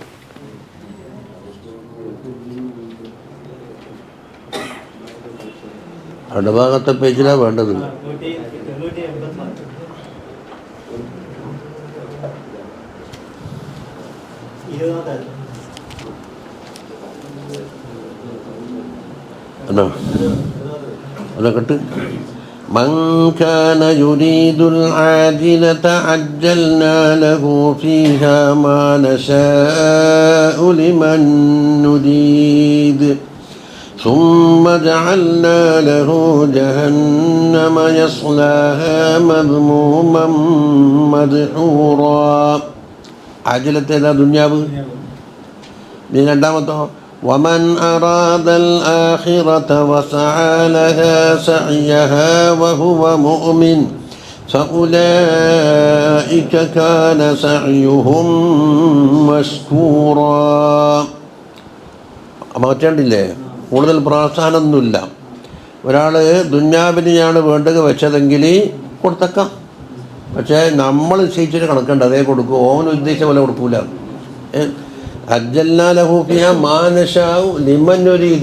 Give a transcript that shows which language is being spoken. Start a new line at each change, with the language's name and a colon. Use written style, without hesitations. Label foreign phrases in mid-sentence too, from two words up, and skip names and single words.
Malayalam: അടുഭാഗത്തെ പേജിലാണ് വേണ്ടത്.
Arabic: അതൊക്കെ من كان يريد العاجلة عجلنا له فيها ما نشاء لمن نريد ثم جعلنا له جهنم يصلاها مذموما مدحورا. عاجلة إلى دنيا من الدعوة. ومن أراد الآخرة وسعى لها سعيها وهو مؤمن فأولئك كان سعيهم مشكورا.
Malayalam: മാറ്റേണ്ടില്ലേ? കൂടുതൽ പ്രോത്സാഹനമൊന്നുമില്ല. ഒരാൾ ദുന്യാവിനെയാണ് വേണ്ടത് വെച്ചതെങ്കിൽ കൊടുത്തേക്കാം. പക്ഷേ നമ്മൾ നിശ്ചയിച്ചൊരു കണക്കുണ്ട്, അതേ കൊടുക്കൂ. ഓൻ ഉദ്ദേശിച്ച പോലെ കൊടുക്കൂല.
Arabic: عجلنا له فيها ما نشاء لمن نريد.